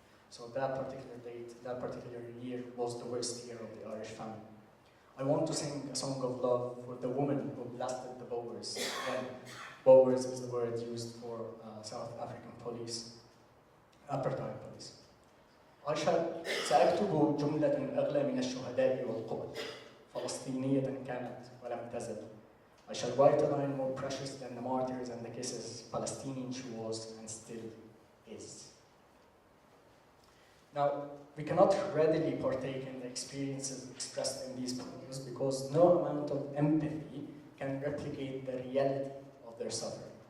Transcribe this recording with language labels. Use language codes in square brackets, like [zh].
[en] So that particular date, that particular year was the worst year of the Irish famine. I want to sing a song of love for the woman who blasted the Boers. Again, Boers is the word used for South African police, apartheid police. [ar] سأكتب جملة أغلى من الشهداء والقبل فلسطينية كانت ولم تزل. [en] I shall write a line more precious than the martyrs and the kisses, Palestinian she was and still is. Now, we cannot readily partake in the experiences expressed in these poems because no amount of empathy can replicate the reality of their suffering.